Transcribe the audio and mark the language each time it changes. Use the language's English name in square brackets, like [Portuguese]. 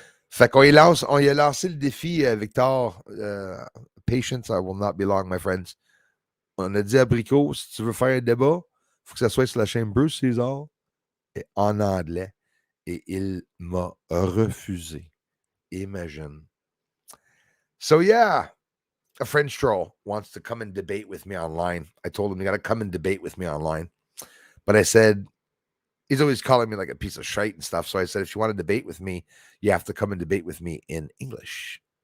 [French] Fait qu'on on y a lancé le défi, Victor. [English] Patience, I will not be long, my friends. [French] On a dit à Brico, si tu veux faire un débat, il faut que ça soit sur la chaîne Bruce César et en anglais. Et il m'a refusé. Imagine. [English] So, yeah, a French troll wants to come and debate with me online. I told him, you got to come and debate with me online. But I said, he's always calling me like a piece of shite and stuff. So I said, if you want to debate with me, you have to come and debate with me in English.